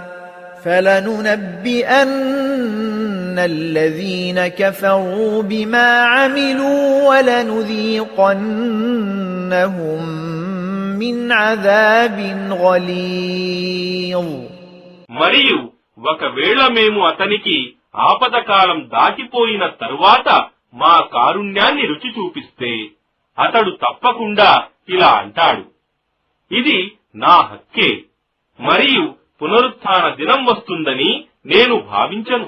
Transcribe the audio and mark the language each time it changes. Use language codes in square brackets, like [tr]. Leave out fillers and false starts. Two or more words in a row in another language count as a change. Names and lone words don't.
[ar] فَلَنُنَبِّئَنَّ الَّذِينَ كَفَرُوا بِمَا عَمِلُوا وَلَنُذِيقَنَّهُمْ مِنْ عَذَابٍ غَلِيظٍ. [te] మరియు ఒకవేళ మేము అతనికి ఆపదకాలం దాటిపోయిన తరువాత మా కారుణ్యాన్ని రుచి చూపిస్తే అతడు తప్పకుండా ఇలా అంటాడు, ఇది నా హక్కే, మరియు పునరుత్థాన దినం వస్తుందని నేను భావించను.